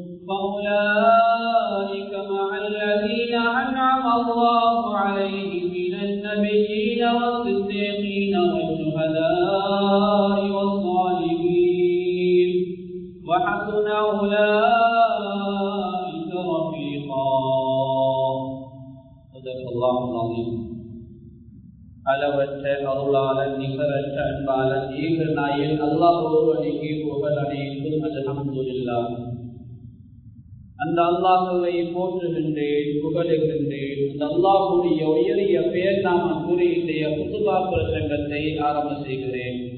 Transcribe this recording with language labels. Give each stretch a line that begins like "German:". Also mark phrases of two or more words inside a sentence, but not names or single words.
Arabic: فأولئك مع الذين أنعم الله عليهم من النبيين والصديقين والشهداء والصالحين وحسن أولئك رفيقا صدق الله العظيم
Tamil: அளவற்ற அருளாளன் நிகரற்ற அன்பாளன் ஏக நாயன் அல்லாஹ் ஒருவனுக்கு புகழ் அனைத்தும்
Arabic: அல்ஹம்துலில்லாஹ்.
Tamil: அந்த அல்லாஹ்வை போற்றுகின்றேன், புகழுகின்றேன். அந்த அல்லாஹ்வுடைய உயரிய பெயர் நாமம் கூறி இன்றைய குதுபா பிரசங்கத்தை ஆரம்ப செய்கிறேன்.